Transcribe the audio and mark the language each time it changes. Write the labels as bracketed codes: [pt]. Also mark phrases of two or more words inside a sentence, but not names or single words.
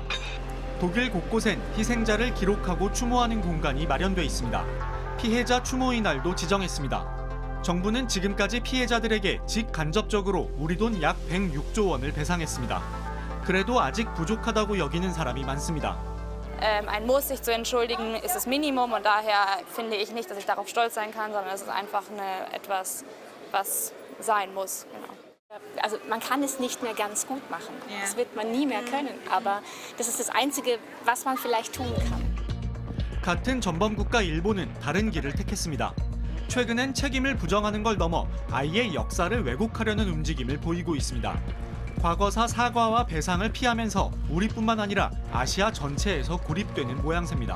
[ko] 독일 곳곳엔 희생자를 기록하고 추모하는 공간이 마련돼 있습니다. 피해자 추모의 날도 지정했습니다. 정부는 지금까지 피해자들에게 직간접적으로 우리 돈 약 106조 원을 배상했습니다. 그래도 아직 부족하다고 여기는 사람이 많습니다. [de] Ein Muss, sich zu entschuldigen, ist das Minimum und daher finde ich nicht, dass ich darauf stolz sein kann, sondern es ist einfach etwas, was sein muss. Genau. Also man kann es nicht mehr ganz gut machen. Das wird man nie mehr können. Aber das ist das Einzige, was man vielleicht tun kann. [ko] 같은 전범국가 일본은 다른 길을 택했습니다. 최근엔 책임을 부정하는 걸 넘어 아예 역사를 왜곡하려는 움직임을 보이고 있습니다. 과거사 사과와 배상을 피하면서 우리뿐만 아니라 아시아 전체에서 고립되는 모양새입니다.